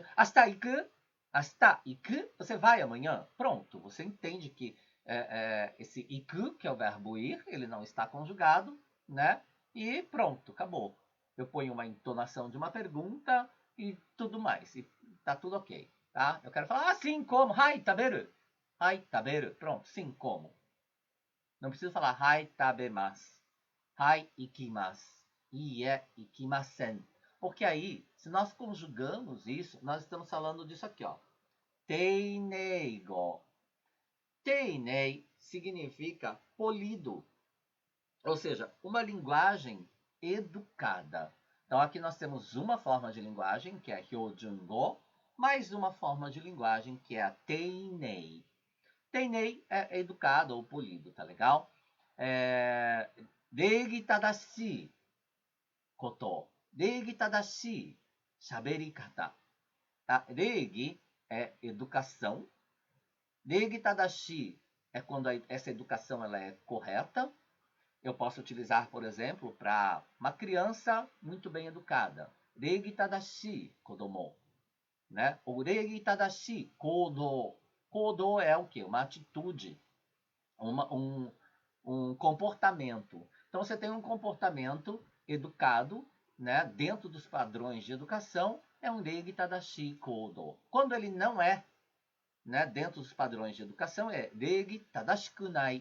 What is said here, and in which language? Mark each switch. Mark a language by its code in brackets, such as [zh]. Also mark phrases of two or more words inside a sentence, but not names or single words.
[ja] 明日行く, [pt] você vai amanhã. Pronto, você entende que esse iku, que é o verbo ir, ele não está conjugado, né? E pronto, acabou. Eu ponho uma entonação de uma pergunta e tudo mais. E tá tudo ok, tá? Eu quero falar assim como, [ja] はい、食べる. はい、食べる. [pt] Pronto, sim, como. Não preciso falar [ja] はい、食べます. はい、行きます。いえ、行きません. [pt] Porque aí, se nós conjugamos isso, nós estamos falando disso aqui, ó. [ja] 丁寧語. [pt] Teinei significa polido. Ou seja, uma linguagem educada. Então aqui nós temos uma forma de linguagem, que é Hyojungo, mais uma forma de linguagem, que é a Teinei. Teinei é educado ou polido, tá legal? [ja] 礼儀正しいこと. 礼儀正しい喋り方. [pt] Tá? Reigi é educação. [ja] 礼儀正しい [pt] é quando essa educação ela é correta. Eu posso utilizar, por exemplo, para uma criança muito bem educada. [ja] 礼儀正しい子供. [pt] Né? O [ja] 礼儀正しい行動. [pt] Kodo é o quê? Uma atitude, um comportamento. Então você tem um comportamento educado, né, dentro dos padrões de educação, é um [ja] 礼儀正しい行動. [pt] Quando ele não é, né, dentro dos padrões de educação, é [ja] 礼儀正しくない.